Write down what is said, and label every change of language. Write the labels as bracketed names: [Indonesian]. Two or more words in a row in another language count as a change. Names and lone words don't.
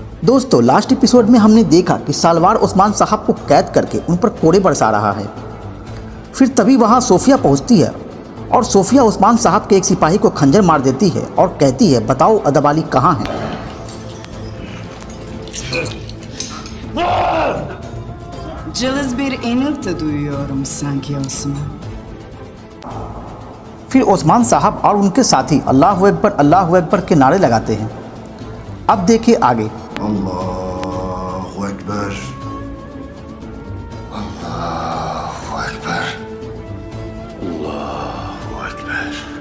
[Hindi] दोस्तों लास्ट एपिसोड में हमने देखा कि सालवार उस्मान साहब को कैद करके उन पर कोड़े बरसा रहा है। फिर तभी वहां सोफिया पहुंचती है और सोफिया उस्मान साहब के एक सिपाही को खंजर मार देती है और कहती है, बताओ अदबाली कहाँ है। [Turkish] Cılız bir inilti duyuyorum sanki Osman. [Hindi] फिर उस्मान साहब और उनके साथी [Arabic] الله أكبر [Hindi] के नारे लगाते हैं। अब देखिए आगे। [Arabic] الله أكبر، الله أكبر، الله أكبر.